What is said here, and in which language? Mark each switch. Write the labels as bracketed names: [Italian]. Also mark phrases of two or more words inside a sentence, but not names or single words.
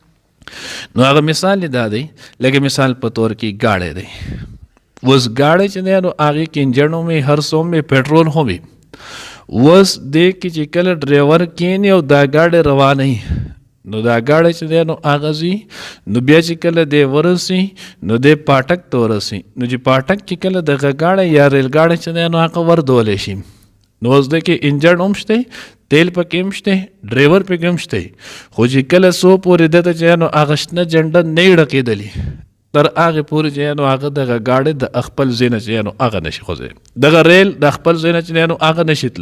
[Pashto] نو هغه مثال دا دی لکه مثال په طور کې گاڑی دی، اوس گاڑی چې دی نو هغې کې انجن هم هر څه هم پټرول هم وي، اوس دې کې چې کله ډرایور کیني او دا گاڑی روانوي نو دا گاڑی چې دی نو هغه ځي نو بیا چې کله دی ورسي نو دی پاټک ته ورسي، نو چې پاټک کې کله دغه گاڑی یا ریل گاڑی چې دی نو هغه وردولی شي نو اوس د کې انجن هم شته، تیل پکې هم شته، ډرایور پکې هم شته، خو چې کله څو پورې دته چې نو هغه شنه جنډه نه یې ډکېدلې تر هغې پورې چې نو هغه دغه گاڑی د خپل ځای نه چې نو هغه نشي خوځولی، دغه ریل د خپل ځای نه چې نو هغه نشي تللی.